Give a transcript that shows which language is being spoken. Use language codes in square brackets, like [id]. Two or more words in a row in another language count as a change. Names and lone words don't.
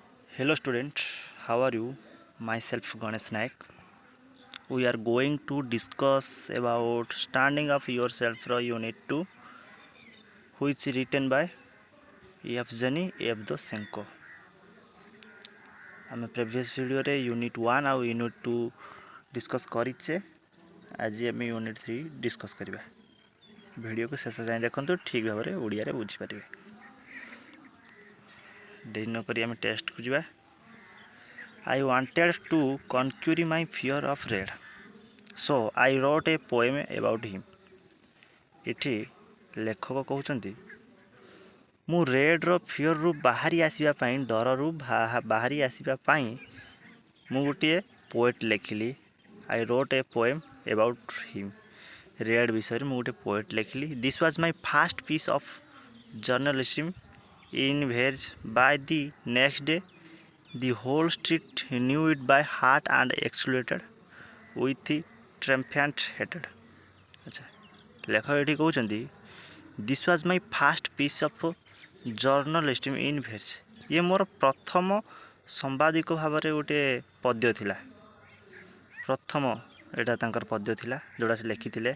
[en] Hello student, how are you? Myself Ganesh Naik. We are going to discuss about standing up yourself for unit 2 which is written by Yevgeny Evdoshenko. [or] ଆମେ [en] previous video [or] ୟୁନିଟ୍ 1 ଆଉ ୟୁନିଟ୍ 2 ଡିସ୍କସ୍ କରିଛେ। ଆଜି ଆମେ ୟୁନିଟ୍ 3 ଡିସ୍କସ୍ କରିବା। ଭିଡ଼ିଓକୁ ଶେଷ ଯାଏଁ ଦେଖନ୍ତୁ, ଠିକ୍ ଭାବରେ ଓଡ଼ିଆରେ ବୁଝିପାରିବେ। ଡେରି ନକରି ଆମେ ଟେଷ୍ଟକୁ ଯିବା। [en] I wanted to conquer my fear of red, so I wrote a poem about him. [or] ଏଠି ଲେଖକ କହୁଛନ୍ତି ମୁଁ ରେଡ଼୍ର ଫିଅର୍ରୁ ବାହାରି ଆସିବା ପାଇଁ, ଡରରୁ ବାହାରି ଆସିବା ପାଇଁ ମୁଁ ଗୋଟିଏ ପୋଏଟ୍ ଲେଖିଲି। [en] I wrote a poem about him. [or] ରେଡ଼୍ ବିଷୟରେ ମୁଁ ଗୋଟେ ପୋଏଟ୍ ଲେଖିଲି। [en] This was my first piece of journalism in verse. By the next day the whole street knew it by heart and exulted with triumphant hatred. [or] ଆଚ୍ଛା, ଲେଖକ ଏଠି କହୁଛନ୍ତି [en] This was my first piece of journalism in verse. [or] ଇଏ ମୋର ପ୍ରଥମ ସମ୍ବାଦିକ ଭାବରେ ଗୋଟିଏ ପଦ୍ୟ ଥିଲା। ପ୍ରଥମ ଏଇଟା ତାଙ୍କର ପଦ୍ୟ ଥିଲା ଯେଉଁଟା ସେ ଲେଖିଥିଲେ।